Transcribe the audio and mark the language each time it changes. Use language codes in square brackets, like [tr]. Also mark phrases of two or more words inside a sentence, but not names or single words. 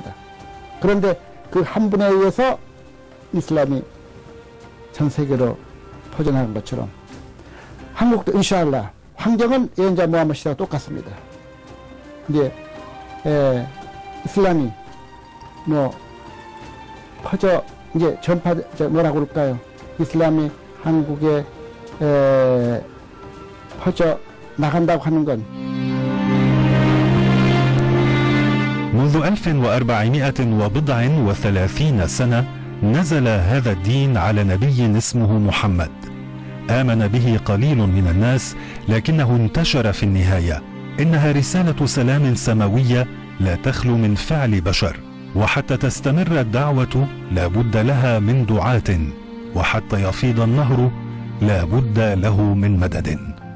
[ko] 그런데 그 한 분에 의해서 이슬람이 전 세계로 퍼져나간 것처럼 한국도 [ar] إن شاء الله [ko] 환경은 예언자 무함마드 시대와 똑같습니다. 이제 이슬람이 뭐 퍼져 이제 전파 뭐라고 그럴까요? 이슬람이 한국에 퍼져 나간다고 하는 건 [ar] منذ 1430 سنة نزل هذا الدين على نبي اسمه محمد. آمن به قليل من الناس لكنه انتشر في النهاية. إنها رسالة سلام سماوية لا تخلو من فعل بشر، وحتى تستمر الدعوة لا بد لها من دعاة، وحتى يفيض النهر لا بد له من مدد.